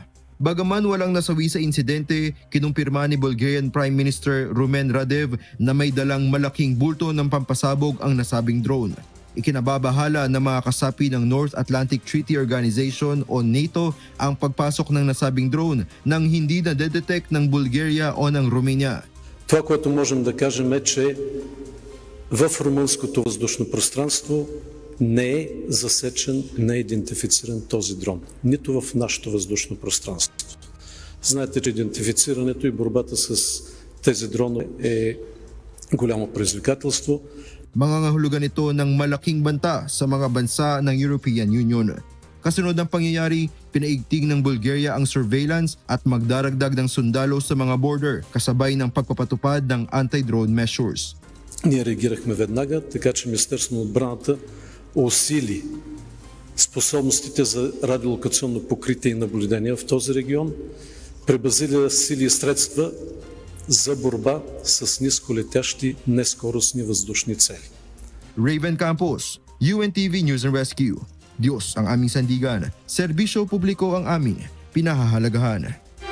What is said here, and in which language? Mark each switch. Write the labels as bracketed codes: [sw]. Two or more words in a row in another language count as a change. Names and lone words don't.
[tl] Bagaman walang nasawi sa insidente, kinumpirma ni [en] Bulgarian Prime Minister [tl] Rumen Radev na may dalang malaking bulto ng pampasabog ang nasabing drone. Ikinababahala ng mga kasapi ng North Atlantic Treaty Organization o NATO ang pagpasok ng nasabing drone nang hindi na-detect ng Bulgaria o ng Romania. [bg] Това, което можем да кажем е, че в румънското въздушно пространство не е засечен, не е идентифициран този дрон. Нито в нашето въздушно пространство. Знаете, че идентифицирането и борбата с тези дронове е голямо предизвикателство. [tl] Mangangahulugan ito ng malaking banta sa mga bansa ng European Union. Kasunod ng pangyayari, pinaigting ng Bulgaria ang surveillance at magdaragdag ng sundalo sa mga border kasabay ng pagpapatupad ng [en] anti-drone measures. [bg] Ние реагирахме веднага, така че Министерството на отбраната усили способностите за радиолокационно покритие и наблюдение в този регион, пребазили сили и средства за борба с нисколетящи нескоростни въздушни цели. [tl] Raven Campos, UNTV News and Rescue. Diyos ang aming sandigan, serbisyo publiko ang aming pinahahalagahan.